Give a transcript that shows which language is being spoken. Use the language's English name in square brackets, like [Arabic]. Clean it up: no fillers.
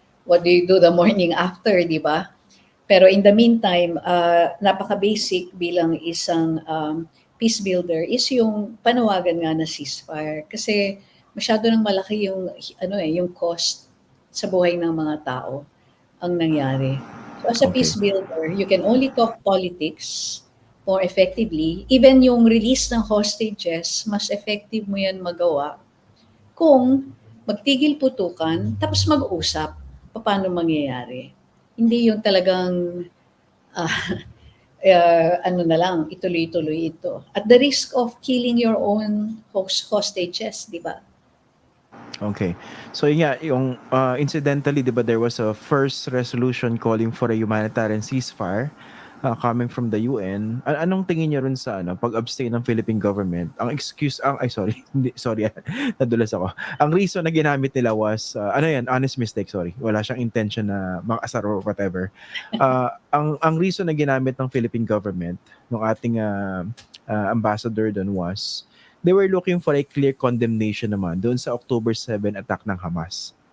[English] What do you do the morning after, [Filipino] di ba? Pero [English] in the meantime, [Filipino] napaka-basic bilang isang [English] peace builder is [Filipino] yung panawagan nga na [English] ceasefire. [Filipino] Kasi masyado nang malaki yung cost sa buhay ng mga tao ang nangyari. [English] So as a Okay. peace builder, you can only talk politics more effectively. [Filipino] Even yung release ng hostages, mas effective mo yan magawa kung magtigil putukan, tapos mag-usap paano mangyayari. Hindi yung talagang na lang, ituloy-tuloy ito. [English] At the risk of killing your own hostages, di ba? Okay. So yeah, yung incidentally, [Filipino] 'di ba, [English] there was a first resolution calling for a humanitarian ceasefire coming from the UN. [Filipino] Anong tingin niyo rin sa pag-abstain ng Philippine government? Ang excuse sorry, hindi, sorry. Nadulas ako. Ang reason na ginamit nila [English] was honest mistake, sorry. [Filipino] Wala siyang [English] intention na makasar or whatever. Ang reason na ginamit ng Philippine government ng ating ambassador doon was they were looking for a clear condemnation [Filipino] naman doon sa [English] October 7 attack ng Hamas.